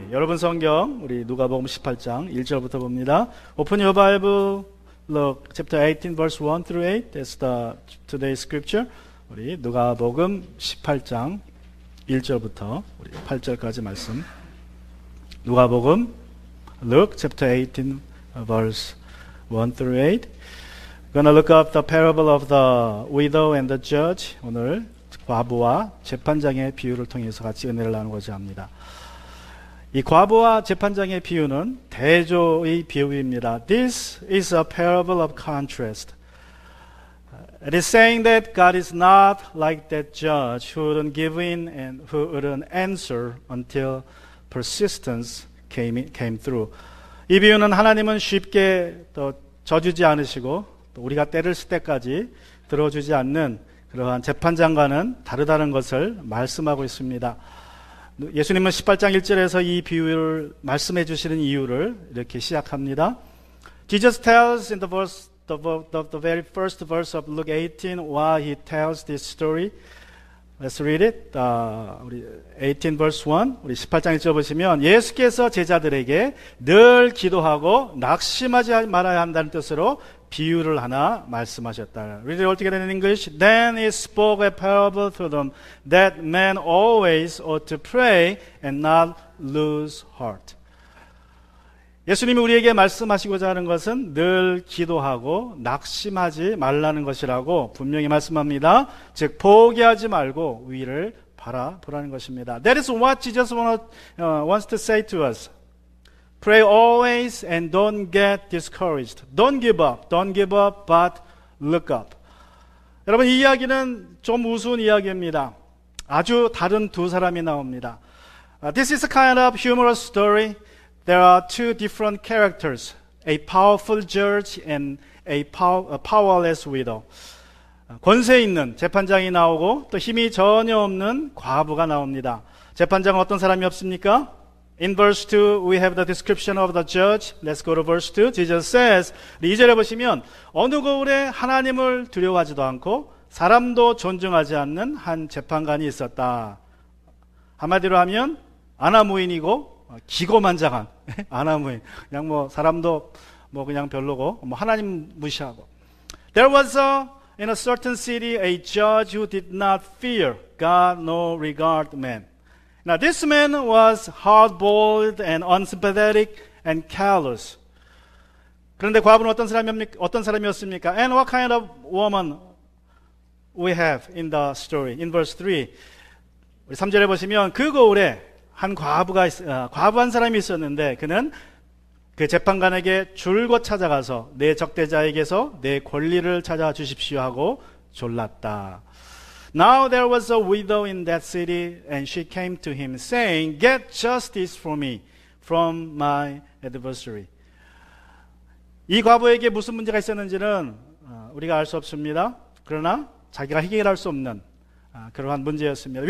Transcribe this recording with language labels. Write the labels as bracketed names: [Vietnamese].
[Korean] 여러분 성경 우리 누가복음 18장 1절부터 봅니다. [English] Open your Bible, look chapter 18 verse 1 through 8. That's the today's scripture. [Korean] 우리 누가복음 18장 1절부터 우리 8절까지 말씀. [English] 누가복음 Luke chapter 18 verse 1 through 8. We're gonna look up the parable of the widow and the judge. [Korean] 오늘 과부와 재판장의 비유를 통해서 같이 은혜를 나누고자 합니다. 이 과부와 재판장의 비유는 대조의 비유입니다. [English] This is a parable of contrast. It is saying that God is not like that judge who wouldn't give in and who wouldn't answer until persistence came through. [Korean] 이 비유는 하나님은 쉽게 또 져주지 않으시고 또 우리가 때를 쓸 때까지 들어주지 않는 그러한 재판장과는 다르다는 것을 말씀하고 있습니다. 예수님은 18장 1절에서 이 비유를 말씀해 주시는 이유를 이렇게 시작합니다. [English] Jesus tells in the very first verse of Luke 18 why he tells this story. Let's read it. [Korean] 우리 [English] 18 verse 1 [Korean] 우리 18장 1절 보시면 예수께서 제자들에게 늘 기도하고 낙심하지 말아야 한다는 뜻으로 비유를 하나 말씀하셨다. [English] Read it all together in English. Then he spoke a parable to them that men always ought to pray and not lose heart. [Korean] 예수님이 우리에게 말씀하시고자 하는 것은 늘 기도하고 낙심하지 말라는 것이라고 분명히 말씀합니다. 즉 포기하지 말고 위를 바라보라는 것입니다. [English] That is what Jesus wants to say to us. Pray always and don't get discouraged. Don't give up. Don't give up, but look up. [Korean] 여러분, 이 이야기는 좀 우스운 이야기입니다. 아주 다른 두 사람이 나옵니다. [English] This is a kind of humorous story. There are two different characters, a powerful judge and a powerless widow. [Korean] 권세 있는 재판장이 나오고 또 힘이 전혀 없는 과부가 나옵니다. 재판장은 어떤 사람이 없습니까? [English] In verse 2, we have the description of the judge. Let's go to verse 2. Jesus says, [Korean] 2절에 보시면 어느 거울에 하나님을 두려워하지도 않고 사람도 존중하지 않는 한 재판관이 있었다. 한마디로 하면 아나무인이고 기고만장한 아나무인. 그냥 뭐 사람도 뭐 그냥 별로고 뭐 하나님 무시하고. [English] There was in a certain city a judge who did not fear God nor regard man. Now this man was hard-boiled and unsympathetic and callous. [Korean] 그런데 과부는 어떤 사람이었습니까? [English] And what kind of woman we have in the story? In verse 3, [Korean] 우리 3절에 보시면 그 거울에 한 과부 한 사람이 있었는데 그는 그 재판관에게 줄곧 찾아가서 내 적대자에게서 내 권리를 찾아 주십시오 하고 졸랐다. [English] Now there was a widow in that city and she came to him saying, Get justice for me from my adversary. [Korean] 이 과부에게 무슨 문제가 있었는지는 우리가 알 수 없습니다. 그러나 자기가 해결할 수 없는 그러한 문제였습니다.